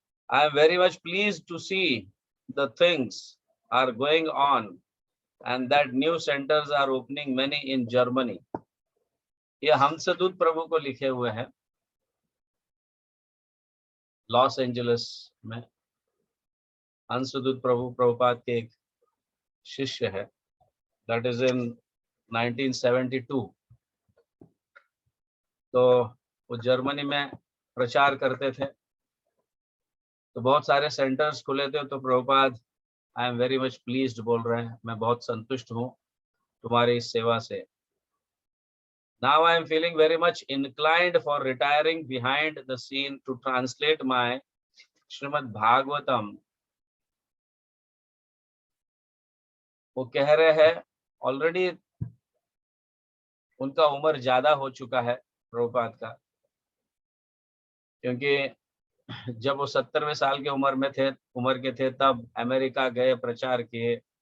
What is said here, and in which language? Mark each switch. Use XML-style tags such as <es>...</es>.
<en>I am very much pleased to see the things are going on and that new centers are opening many in Germany.</en> <hi>ये हंसदूत प्रभु को लिखे हुए हैं, Los Angeles में। हंसदूत प्रभु प्रभुपाद के एक शिष्य है।</hi> <en>That is in 1972।</en> <hi>तो वो जर्मनी में प्रचार करते थे, तो बहुत सारे सेंटर्स खुले थे। तो Prabhupada</hi> <en>I am very much pleased</en> <hi>बोल रहे हैं, मैं बहुत संतुष्ट हूँ तुम्हारी इस सेवा से।</hi> <en>Now I am feeling very much inclined for retiring behind the scene to translate my Shrimad Bhagavatam.</en> <hi>वो कह रहे हैं ऑलरेडी उनका उम्र ज्यादा हो चुका है प्रभुपाद का, क्योंकि जब वो 70वें साल के उम्र के थे तब अमेरिका गए, प्रचार किए।</hi>